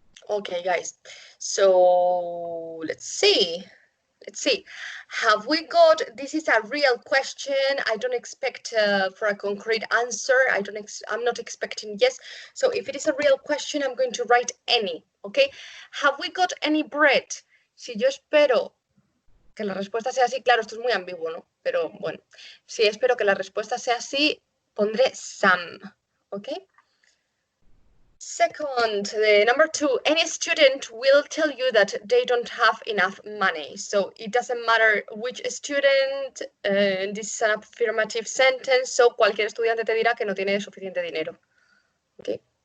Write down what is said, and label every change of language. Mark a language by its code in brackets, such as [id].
[en] Okay, guys, so let's see. Let's see. Have we got, this is a real question. I don't expect for a concrete answer. I'm not expecting yes. So if it is a real question, I'm going to write any, okay? Have we got any bread? [es] Si yo espero que la respuesta sea así, claro, esto es muy ambiguo, ¿no? Pero bueno, si espero que la respuesta sea así, pondré some, okay? [en] Second, the number 2, any student will tell you that they don't have enough money. So it doesn't matter which student, this is an affirmative sentence, so [es] cualquier estudiante te dirá que no tiene suficiente dinero. [en] Okay.